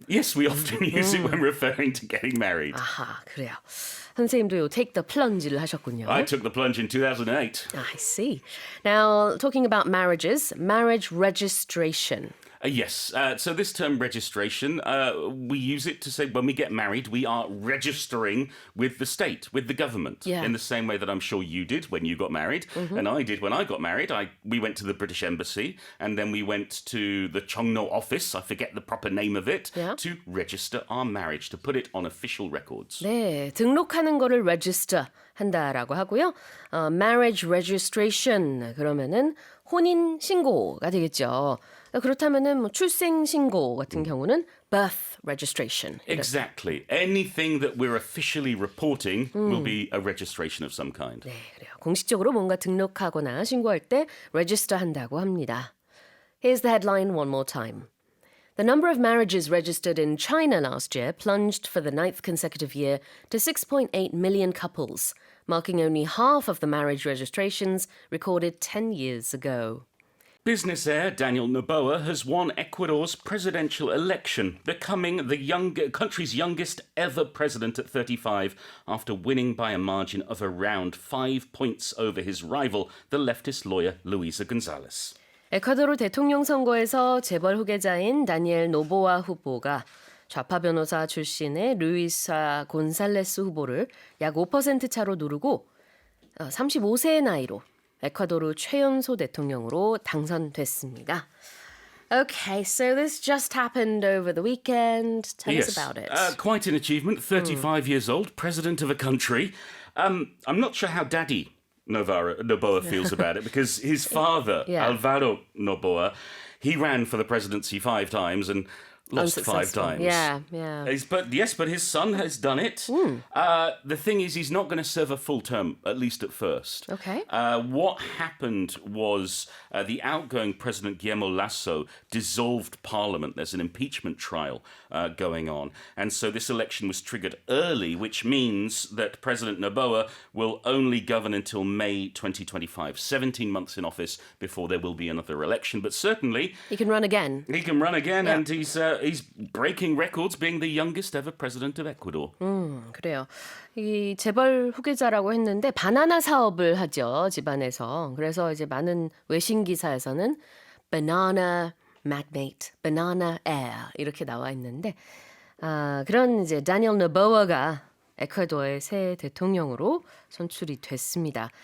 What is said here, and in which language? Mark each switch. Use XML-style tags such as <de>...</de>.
<en>Yes, we often use it when referring to getting married.</en> <ko>아하, 그래요. 선생님도 요</ko> <en>take the plunge</en> <ko>를 하셨군요.</ko> <en>I took the plunge in 2008. I see. Now, talking about marriages, marriage registration. Yes, so this term registration, we use it to say when we get married, we are registering with the state, with the government, Yeah. in the same way that I'm sure you did when you got married, and I did when I got married. We went to the British Embassy, and then we went to the Cheongno office, I forget the proper name of it, Yeah. to register our marriage, to put it on official records.</en> <ko>네, 등록하는 거를 register 한다라고 하고요.</ko> <en>marriage registration</en> <ko>그러면은 혼인 신고가 되겠죠. 그렇다면은 뭐 출생 신고 같은 경우는</ko> <en>birth registration. Exactly. Anything that we're officially reporting will be a registration of some kind.</en> <ko>네, 그래요. 공식적으로 뭔가 등록하거나 신고할 때 register 한다고 합니다.</ko> <en>Here's the headline one more time. The number of marriages registered in China last year plunged for the 9th consecutive year to 6.8 million couples, marking only half of the marriage registrations recorded 10 years ago. Business heir Daniel Noboa has won Ecuador's presidential election, becoming the country's youngest ever president at 35 after winning by a margin of around 5 points over his rival, the leftist lawyer Luisa Gonzalez.</en> <ko>에콰도르 대통령 선거에서 재벌 후계자인 다니엘 노보아 후보가 좌파 변호사 출신의 루이사 곤살레스 후보를 약 5% 차로 누르고 35세의 나이로 에콰도르 최연소 대통령으로 당선됐습니다.</ko> <en>Okay, so this just happened over the weekend. Tell us about it. Quite an achievement. 35 years old, president of a country. I'm not sure how Daddy Noboa feels about it because his father, Yeah. Alvaro Noboa, he ran for the presidency 5 times and lost 5 unsuccessful. times. Yeah. But his son has done it. The thing is, he's not going to serve a full term, at least at first. Okay. What happened was the outgoing President Guillermo Lasso dissolved Parliament. There's an impeachment trial going on. And so this election was triggered early, which means that President Noboa will only govern until May 2025, 17 months in office before there will be another election. But certainly... He can run again. He can run again, and he's breaking records, being the youngest ever president of Ecuador.</en> <ko>그래요. 이 재벌 후계자라고 했는데 바나나 사업을 하죠, 집안에서. 그래서 이제 많은 외신 기사에서는</ko> <en>banana magnate, banana heir</en> <ko>이렇게 나와 있는데 그런 이제 다니엘 노보아가 에콰도어의 새 대통령으로 선출이 됐습니다.</ko>